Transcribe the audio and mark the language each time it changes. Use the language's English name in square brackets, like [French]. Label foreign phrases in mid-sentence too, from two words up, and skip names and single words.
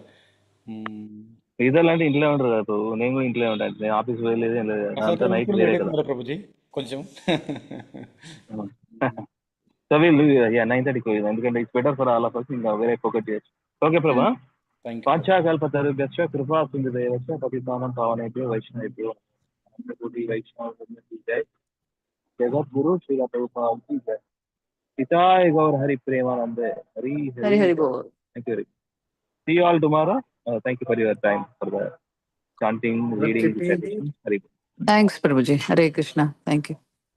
[Telugu] మిగతా అంటే ఇంట్లో ఉంటారు కదా ప్రభు, నేను కూడా ఇంట్లో ఉంటాను. నేను ఆఫీస్ వెళ్ళలేదు నైట్ ప్రభుజీ కొంచెం. సో వీళ్ళు 9:30కి పోయింది, ఎందుకంటే [English] it's better for all of us. [Telugu] ఇంకా వేరే ఫోకస్ చేయొచ్చు. [Sanskrit] ఓకే ప్రభా. పాంచాకల్పతరుభ్యశ్చ కృపా సింధుదేవశ్చ పతితానాం పావనేభ్యో వైష్ణవేభ్యో వైష్ణవ జై. [Hindi] జగద్గురు శ్రీ ప్రభుపాద की जय. [Bangla] पिताय गौर हरि प्रेमानंदे हरि हरि बोल. [English] Thank you. See you all tomorrow. Thank you for your time for the chanting, reading, recitation. Hari. Thanks Prabhuji. Hare Krishna. Thank you.